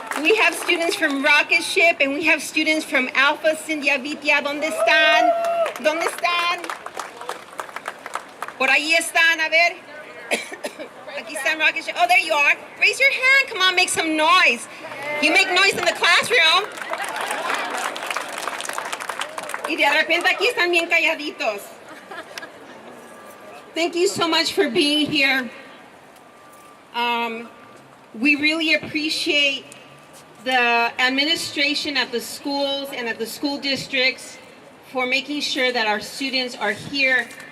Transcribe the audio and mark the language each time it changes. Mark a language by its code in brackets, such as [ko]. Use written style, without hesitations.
[en] We have students from Rocket Ship and we have students from Alpha Cindia Vitia. [es] ¿Dónde están? ¿Dónde están? Por ahí están, a ver. Aquí están Rocket Ship. [en] Oh, there you are. Raise your hand. Come on, make some noise. You make noise in the classroom. [es] Y de repente aquí están bien calladitos. [en] Thank you so much for being here. We really appreciate the administration at the schools and at the school districts for making sure that our students are here.